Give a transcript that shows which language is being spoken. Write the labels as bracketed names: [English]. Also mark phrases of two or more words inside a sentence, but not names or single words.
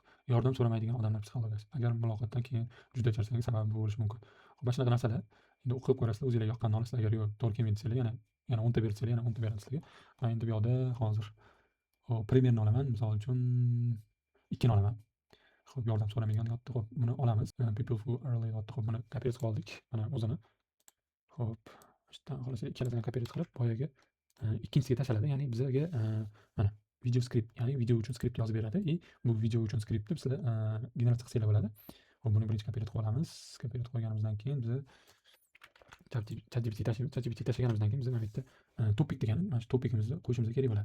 [Uzbek] Yordam so'ramaydigan odamlar psixologiyasi. Agar muloqotdan keyin juda charchasangiz sababi bu bo'lishi mumkin. Xo'p, mana shunaqa narsalar. Endi o'qib ko'rasizlar, o'zingizga yoqqanini olasizlar. Agar yo'q, to'g'ri kelmaydi desanglar, yana 10 ta bersangiz, yana 10 ta beradi sizlarga. Men endi bu yoqda hozir primerni olaman. Misol uchun 2 ni olaman. Xo'p, yordam so'ramaydigan deyapti. Xo'p, buni olamiz. [English] People who early [Uzbek] deyapti. Xo'p, buni kopiya qilib oldik. Mana o'zini. Xo'p, ishdan xohlasa ikkalasini kopiya qilib boyaga ikkinchisiga tashladi. Ya'ni bizga mana video skript, ya'ni video uchun skript yozib beradi. Bu video uchun skriptni sizlar generatsiya qilsanglar bo'ladi. Xo'p, buni birinchi kopiya qilib olamiz. Kopiya qilib qo'yganimizdan keyin biz ChatGPT tashlaganimizdan keyin biz mana bu yerda topik degan mana shu topikimizni qo'yishimiz kerak bo'ladi.